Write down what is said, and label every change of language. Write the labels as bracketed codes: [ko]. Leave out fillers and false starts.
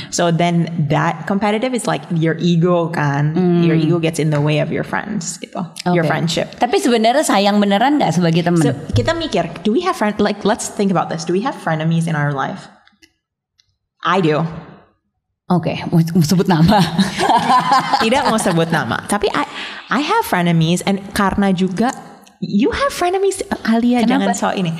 [en] So then that competitive is like your ego [id] kan, [en] your ego gets in the way of your friends [id] gitu, [en] your friendship. [id] Tapi sebenarnya sayang beneran nggak sebagai teman? [en] So [id] kita mikir, [en] do we have friend, like let's think about this, do we have frenemies in our life? I do. [id] Oke, mau sebut nama? Tidak mau sebut nama. Tapi [en] I have frenemies, and [id] karena juga [en] you have frenemies. [id] Alia, jangan so ini.